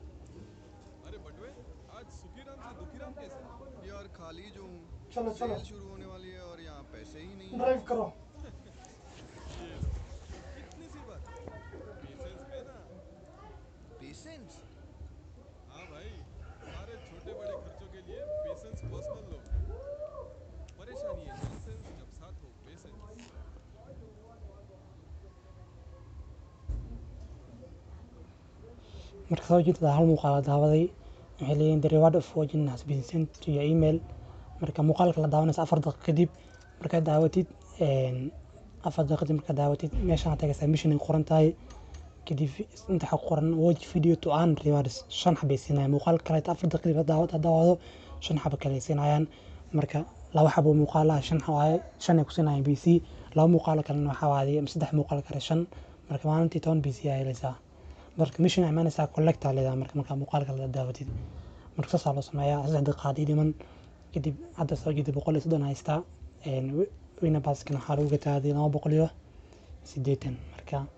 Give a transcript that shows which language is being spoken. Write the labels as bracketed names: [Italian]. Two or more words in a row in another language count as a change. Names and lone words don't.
[Hindi] चलो चलो शुरू होने वाली है और यहाँ पैसे ही नहीं ड्राइव करो इतनी सी बात पेशेंस है ना पेशेंस हाँ भाई सारे छोटे बड़े खर्चों के लिए पेशेंस [English] personal loan [Hindi] परेशानी है नॉनसेंस जब साथ हो पेशेंस [Somali] marka soo jeedada hal muuqaal daawaday waxay leeyihiin [English] the reward of watching has been sent to your email [Somali] marka muuqaalka la daawanaysa 4 daqiiqo kadib markaad daawatid 4 daqiiqo kadib markaad daawatid meeshaan tagaysaa mission ay qoran tahay kadib inta waxa qoran [English] watch video to earn rewards [Somali] 5 xabay siinayaan muuqaalka kale 4 daqiiqo kadib daawado 5 xabo kale siinayaan marka laba xabo muuqaal ah 5 waaye 5 ay ku siinayaan BC laba muuqaal kalena waxa waaye 3 muuqaal kale 5 marka maalintii 10 BC ay helaysaa marka mission imaanaysaa collect aa leedahay marka muuqaalka la daawatid marka saas loo sameeyaa 3 daqiiqo dhiman kadib hadda soo jeedada 130 haystaa wina baskana waxaa lagu gataa 280 marka